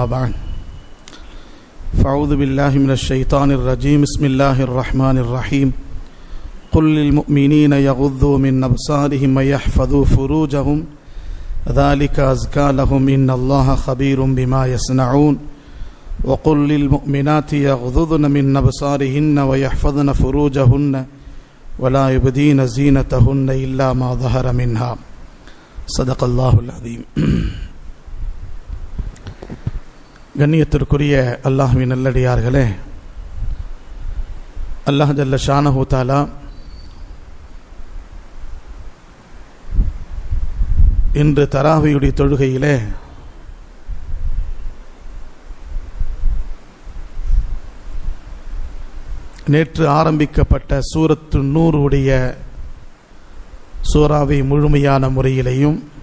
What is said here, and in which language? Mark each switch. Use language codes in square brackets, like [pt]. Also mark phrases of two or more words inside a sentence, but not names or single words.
[ar] بعد فأعوذ بالله من الشيطان الرجيم بسم الله الرحمن الرحيم قل للمؤمنين يغضوا من أبصارهم ويحفظوا فروجهم ذلك أزكى لهم إن الله خبير بما يصنعون وقل للمؤمنات يغضضن من أبصارهن ويحفظن فروجهن ولا يبدين زينتهن إلا ما ظهر منها صدق الله العظيم. [ta] கண்ணியத்திற்குரிய அல்லாஹ்வின் நல்லடியார்களே, [ar] الله جل شأنه تعالى [ta] இன்று தராவியுடைய தொழுகையிலே நேற்று ஆரம்பிக்கப்பட்ட சூரத்து நூறுடைய சூறாவை முழுமையான முறையிலையும்,